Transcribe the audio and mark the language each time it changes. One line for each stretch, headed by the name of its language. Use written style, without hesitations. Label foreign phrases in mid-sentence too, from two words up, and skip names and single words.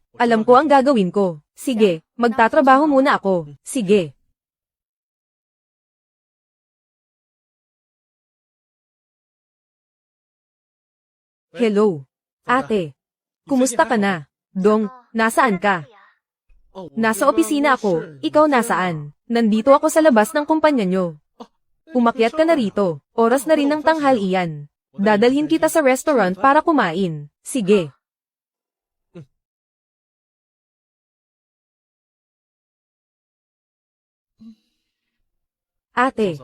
Filipino: Alam ko ang gagawin ko. Sige, magtatrabaho muna ako. Sige. Hello. Ate. Kumusta ka na? Dong, nasaan ka?
Chinese: 哦，我
Filipino: Nasa
Chinese: 刚刚
Filipino: opisina
Chinese: 是
Filipino: ako. Ikaw nasaan? Nandito ako sa labas ng kumpanya nyo. Umakyat ka na rito. Oras na rin ng tanghalian. Dadalhin kita sa restaurant para kumain. Sige. Ate,